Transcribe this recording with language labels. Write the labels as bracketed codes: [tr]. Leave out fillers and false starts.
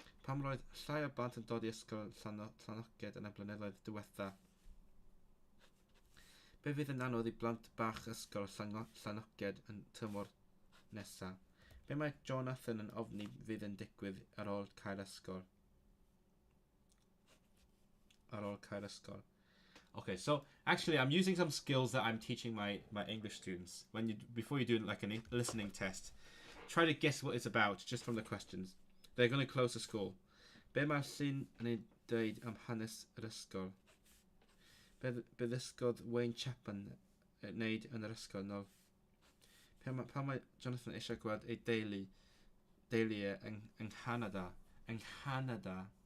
[cy] Pam roedd llai o blant yn dod i ysgol Llanoged yn y blynyddoedd diwetha? Be fydd yn anodd i blant bach ysgol Llanoged yn tymor nesa? Be mae Jonathan yn ofni fydd yn digwydd ar ôl cael ysgol? Ar ôl cael ysgol. [en] Okay, so actually I'm using some skills that I'm teaching my English students. Before you do like a listening test, try to guess what it's about just from the questions. They're going to close the school. [cy] Be mae'r llun yn ei dweud am hanes yr ysgol? Be ddysgodd Wayne Chapman wneud yn yr ysgol nôl? Pa mae Jonathan eisiau gweld ei deulu yng Canada? Yng Canada.